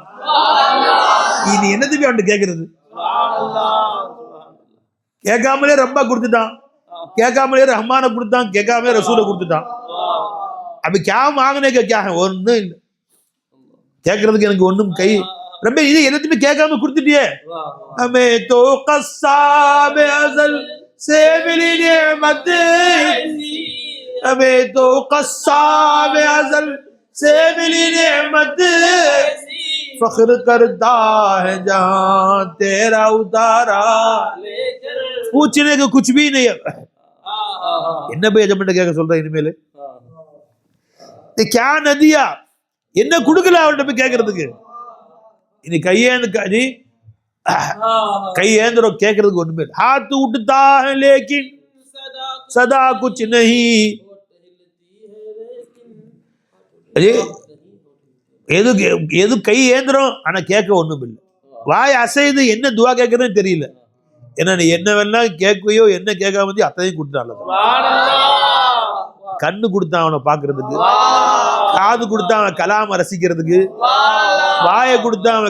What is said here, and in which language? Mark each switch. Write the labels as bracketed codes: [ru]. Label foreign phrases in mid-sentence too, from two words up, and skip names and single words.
[ta] இனி என்னதுமே அவன் கேட்கறது, கேட்காமலே ரப்பா கொடுத்துட்டான், கேட்காமலே ரஹ்மான கொடுத்தான், கேட்காமலே ரசூலை கொடுத்துட்டான். அப்ப [ur] کے مانگنے کے [ta] ஒன்னும் இல்லை, கேட்கறதுக்கு எனக்கு ஒண்ணும் கை ரொம்ப இது எல்லாத்தையுமே கேட்காம கொடுத்துட்டியே. [ur] ہمے تو قسامِ ازل سے ملی نعمت، ہمیں تو قصاب ازل سے ملی نعمت، فخر کرتا ہے جہاں تیرا اتارا، پوچھنے کو کچھ بھی نہیں ہے. [ta] என்ன போய் எஜமான்ட்ட கேட்க சொல்ற இனிமேல், [ur] کیا ندیا [ta] என்ன கொடுக்கல அவர்கிட்ட போய் கேட்கறதுக்கு. இனி கையேந்து கையேந்திரம் கேட்கறதுக்கு ஒண்ணுமே. [ur] ہاتھ اٹھتا ہے لیکن صدا کچھ نہیں, [ta] எது எது கை ஏந்திரம் ஆனா கேட்க ஒண்ணும் இல்லை. வாய் அசைது என்ன துவா கேட்கறதுன்னு தெரியல. ஏன்னா நீ என்னவெல்லாம் கேட்கையோ என்ன கேட்காம அத்தனையும் கொடுத்தாங்க. கண்ணு கொடுத்தான் அவனை பாக்குறதுக்கு, காது கொடுத்தான் அவன் கலாம ரசிக்கிறதுக்கு, வாயை கொடுத்தான் அவன்